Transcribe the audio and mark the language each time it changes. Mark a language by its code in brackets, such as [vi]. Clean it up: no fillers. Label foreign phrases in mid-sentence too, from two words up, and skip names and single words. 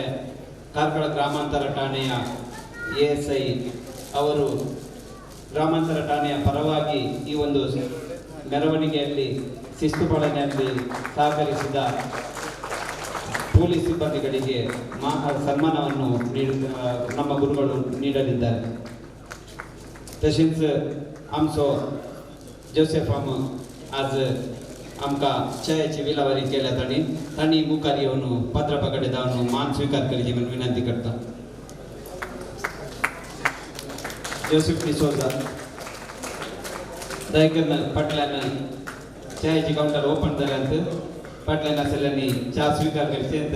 [kn] ಕಾರ್ಕಳ ಗ್ರಾಮಾಂತರ ಠಾಣೆಯ ASI ಅವರು ಗ್ರಾಮಾಂತರ ಠಾಣೆಯ ಪರವಾಗಿ ಈ ಒಂದು ಮೆರವಣಿಗೆಯಲ್ಲಿ ಶಿಸ್ತು ಪಾಲನೆಯಲ್ಲಿ ಸಹಕರಿಸಿದ ಪೊಲೀಸ್ ಸಿಬ್ಬಂದಿಗಳಿಗೆ ಸನ್ಮಾನವನ್ನು ನಮ್ಮ ಗುರುಗಳು ನೀಡಲಿದ್ದಾರೆ. [kok] तशेंच आमचो जोसेफ आज आमकां चायेची विलावारी केल्या तांणी मुखार येवन पात्रापा कडेन जावन मान स्वीकार करची म्हणून विनंती करता. जोसेफ डिसोजा दयकर फाटल्यान चायेची [en] counter open [kok] जाल्यांत फाटल्यान आसलेल्यांनी च्या स्वीकार करचे.